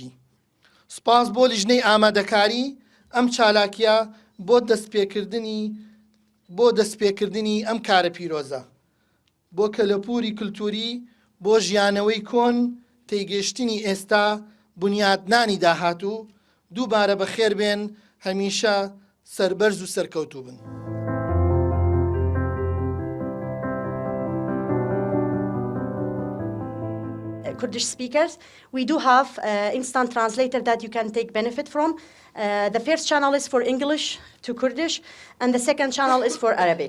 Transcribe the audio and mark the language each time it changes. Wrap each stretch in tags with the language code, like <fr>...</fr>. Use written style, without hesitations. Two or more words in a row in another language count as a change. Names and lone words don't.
<ckb>سوپاس بۆ لیژنەی ئامادەکاری ئەم چالاکیە بۆ دەستپێکردنی ئەم کارە پیرۆزە، بۆ کەلەپووری کولتووری، بۆ ژیانەوەی کۆن، تێگەشتنی ئێستا، بنیادنانی داهاتوو. دووبارە بەخێر بێن، هەمیشە سەربەرز و سەرکەوتوو بن.</ckb> <en>Kurdish speakers, we do have instant translator that you can take benefit from. The first channel is for English to Kurdish, and the second channel is for Arabic.</en>